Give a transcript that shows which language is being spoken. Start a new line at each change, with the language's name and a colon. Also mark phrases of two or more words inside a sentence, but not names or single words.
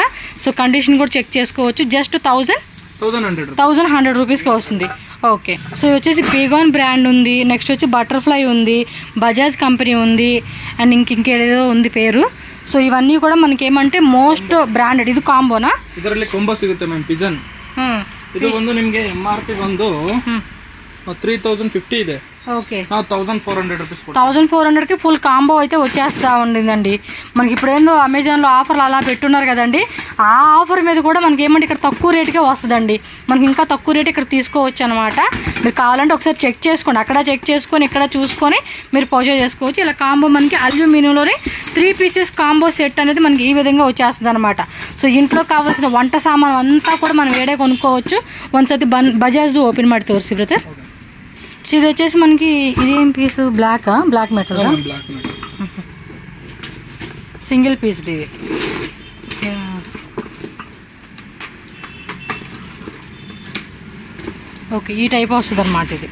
Telugu: సో కండిషన్ కూడా చెక్ చేసుకోవచ్చు. జస్ట్ 1100 రూపీస్కి వస్తుంది. ఓకే, సో వచ్చేసి పీగాన్ బ్రాండ్ ఉంది, నెక్స్ట్ వచ్చి బటర్ఫ్లై ఉంది, బజాజ్ కంపెనీ ఉంది, అండ్ ఇంకేదో ఉంది పేరు. సో ఇవన్నీ కూడా మనకి ఏమంటే
English: most branded.
Telugu: ఇది కాంబోనా?
Kannada: ಇದರಲ್ಲಿ ಕಾಂಬೋ ಸಿಗುತ್ತೆ ಮ್ಯಾಮ್. ಪಿಜನ್ ಇದು ಒಂದು ನಿಮಗೆ MRP ಬಂದು 3050 ಇದೆ.
Telugu: ఓకే, 1400 రూపీస్. 1400కి ఫుల్ కాంబో అయితే వచ్చేస్తూ ఉండిందండి. మనకి ఇప్పుడు ఏందో అమెజాన్లో ఆఫర్లు అలా పెట్టున్నారు కదండి, ఆ ఆఫర్ మీద కూడా మనకి ఏమంటే ఇక్కడ తక్కువ రేటుకే వస్తుందండి. మనకి ఇంకా తక్కువ రేటు ఇక్కడ తీసుకోవచ్చు అనమాట. మీరు కావాలంటే ఒకసారి చెక్ చేసుకోండి, అక్కడ చెక్ చేసుకొని ఇక్కడ చూసుకొని మీరు పర్చేజ్ చేసుకోవచ్చు. ఇలా కాంబో మనకి అల్యూమినియంలోనే 3
English: pieces combo set
Telugu: అనేది మనకి ఈ విధంగా వచ్చేస్తుంది అనమాట. సో ఇంట్లో కావాల్సిన వంట సామాన్ అంతా కూడా మనం వేడే కొనుక్కోవచ్చు. వన్స్ బజాజ్ ఓపెన్
Kannada: ಮಾಡಿ ತೋರಿಸಿ
Telugu: బ్రదర్. ఇది వచ్చేసి మనకి ఇదేం పీస్?
English: black metal single piece
Telugu: ఇది. ఓకే, ఈ టైప్ వస్తుంది అనమాట ఇది.